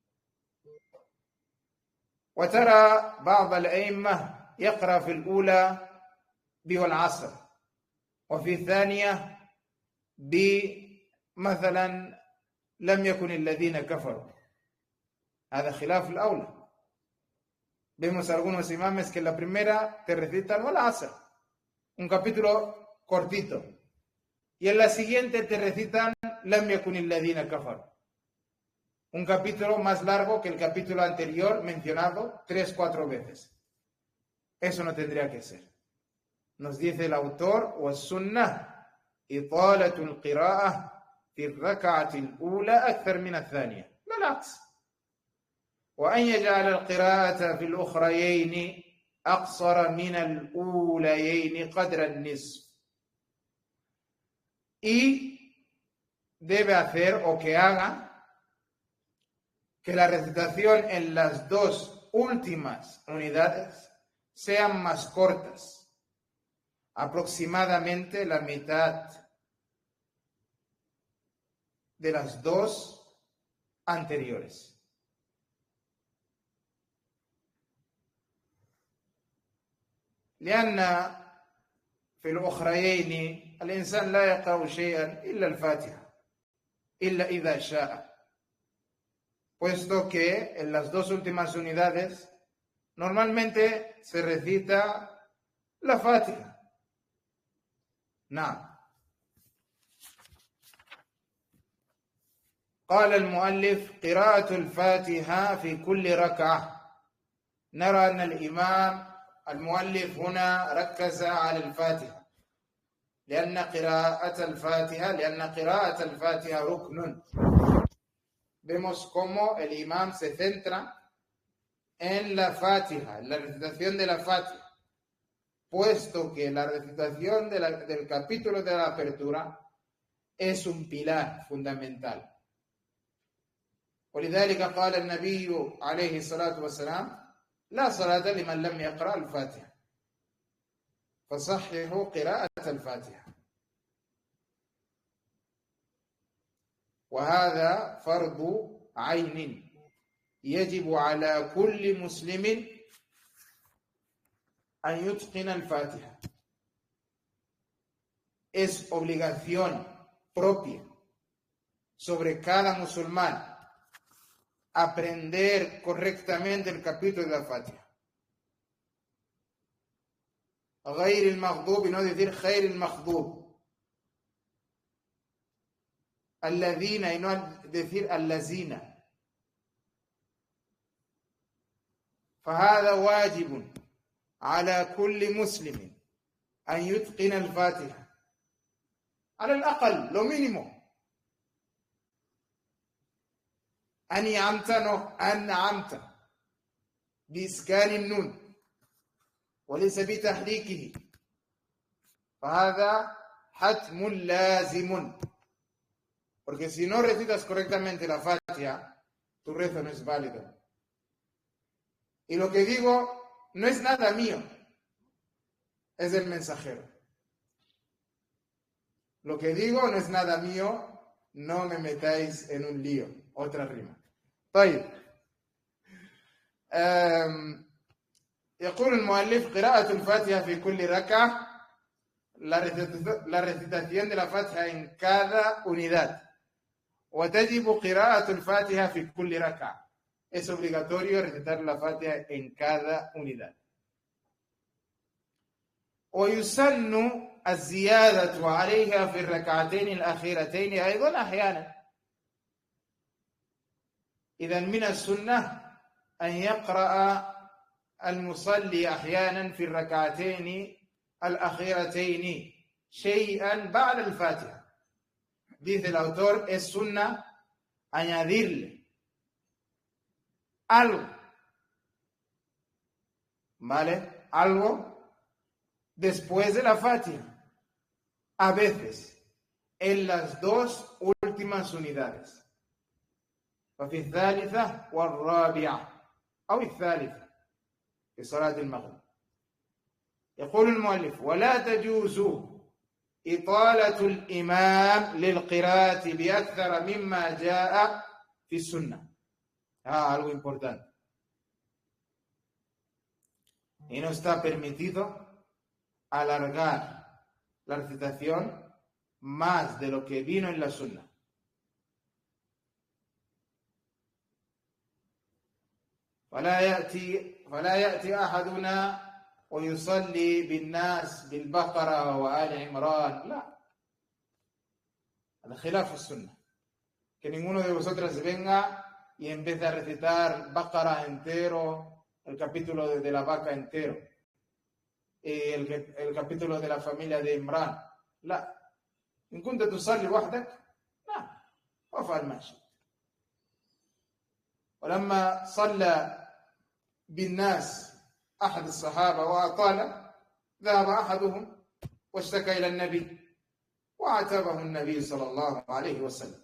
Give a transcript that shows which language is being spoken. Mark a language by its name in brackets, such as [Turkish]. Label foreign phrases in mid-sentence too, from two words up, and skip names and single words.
[Arabic] وترى بعض الأئمة يقرأ في الأولى بالعصر وفي الثانية بمثلا لم يكن الذين كفروا. هذا خلاف الأولى. [Spanish] Vemos algunos imames que en la primera te recitan al-Asr, un capítulo cortito, y en la siguiente te recitan [Arabic] لم يكن الذين كفروا, [Spanish] un capítulo más largo que el capítulo anterior mencionado 3-4 veces. Eso no tendría que ser. Nos dice el autor, [Arabic] والسنة إطالة القراءة في الركعة الأولى أكثر من الثانية. بالعكس. وأن يجعل القراءة في الأخريين أقصر من الأوليين قدر النصف. [Spanish] Y debe hacer o que haga que la recitación en las dos últimas unidades sean más cortas, aproximadamente la mitad de las dos anteriores. [Arabic] لأن في الأخريين الإنسان لا يقرأ شيئا إلا الفاتحة إلا إذا شاء, [Spanish] puesto que en las dos últimas unidades normalmente se recita la Fatiha. [Arabic] نعم. قال المؤلف قراءة الفاتحة في كل ركعة. نرى أن الإمام المؤلف هنا ركز على الفاتحة لأن قراءة الفاتحة ركن. [Spanish] Vemos cómo el imam se centra en la Fatiha, en la recitación de la Fatiha, puesto que la recitación del capítulo de la apertura es un pilar fundamental. [Arabic] ولذلك قال النبي عليه الصلاة والسلام لا صلاة لمن لم يقرأ الفاتحة فصححوا قراءة الفاتحة. وهذا فرض عين يجب على كل مسلم أن يتقن الفاتحة. [Spanish] Es obligación propia sobre cada musulmán aprender correctamente el capítulo de la Fatiha. [Arabic] غير المغضوب [Spanish] y no decir [Arabic] خير المغضوب. [Spanish] الذين y no decir الذين. [Arabic] فهذا واجب على كل مسلم أن يتقن الفاتحة على الأقل [Spanish] lo mínimo. [Arabic] أنعمت بإسكان النون وليس بتحريكه فهذا حتم لازم. [Spanish] Porque si no recitas correctamente la Fatiha, tu rezo no es válido. Y lo que digo no es nada mío, es del mensajero. Lo que digo no es nada mío, no me metáis en un lío. Otra rima. [Arabic] طيب. يقول المؤلف قراءة الفاتحة في كل ركعة, [Spanish] la recitación de la Fatiha en cada unidad. [Arabic] وتجب قراءة الفاتحة في كل ركعة. [Spanish] Es obligatorio recitar la Fatiha en cada unidad. [Arabic] ويسن الزيادة عليها في الركعتين الأخيرتين أيضا أحيانا. إذا من السنة أن يقرأ المصلي أحيانا في الركعتين الأخيرتين شيئا بعد الفاتحة. [Spanish] Dice el autor, es sunna añadirle algo, ¿vale? Algo después de la Fatiha, a veces en las dos últimas unidades. [Arabic] وفي الثالثة والرابعة أو الثالثة في صلاة المغرب. يقول المؤلف ولا تجوز إطالة الإمام للقراءة بأكثر مما جاء في السنة. [Spanish] Algo importante. Y no está permitido alargar la recitación más de lo que vino en la sunna. [Arabic] فلا يأتي أحدنا ويصلي بالناس بالبقرة وآل عمران. لا. هذا خلاف السنة. [Spanish] Que ninguno de vosotros venga y empiece a recitar Baqara entero, el capítulo de la vaca entero, y el capítulo de la familia de Imran. [Arabic] لا. إن كنت تصلي وحدك لا وافعل ما شئت. ولما صلى بالناس أحد الصحابة وأطال ذهب أحدهم واشتكى إلى النبي وعاتبه النبي صلى الله عليه وسلم.